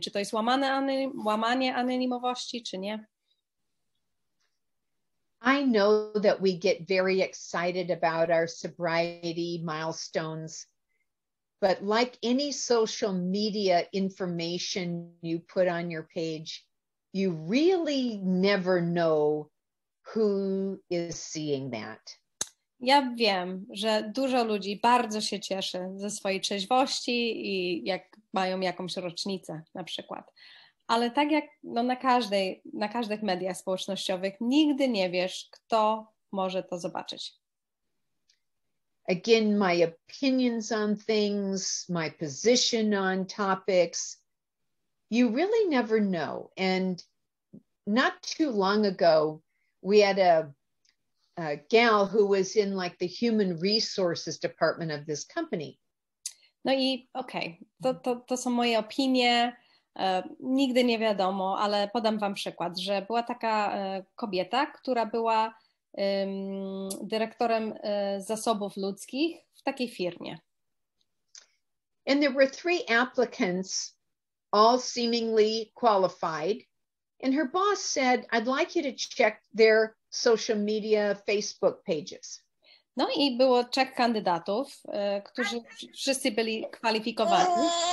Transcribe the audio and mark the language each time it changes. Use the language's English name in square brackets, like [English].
[Polish] Czy to jest łamanie anonimowości, czy nie? [English] I know that we get very excited about our sobriety milestones, but like any social media information you put on your page, you really never know who is seeing that. [Polish] Ja wiem, że dużo ludzi bardzo się cieszy ze swojej trzeźwości i jak mają jakąś rocznicę na przykład. Ale tak jak na każdych mediach społecznościowych nigdy nie wiesz, kto może to zobaczyć. [English] Again, my opinions on things, my position on topics, you really never know. And not too long ago, we had a gal who was in like the human resources department of this company. [Polish] No i to są moje opinie. Nigdy nie wiadomo, ale podam wam przykład, że była taka kobieta, która była dyrektorem zasobów ludzkich w takiej firmie. [English] And there were 3 applicants, all seemingly qualified. And her boss said, I'd like you to check their social media Facebook pages. [Polish] No i było 3 kandydatów, którzy wszyscy byli kwalifikowani.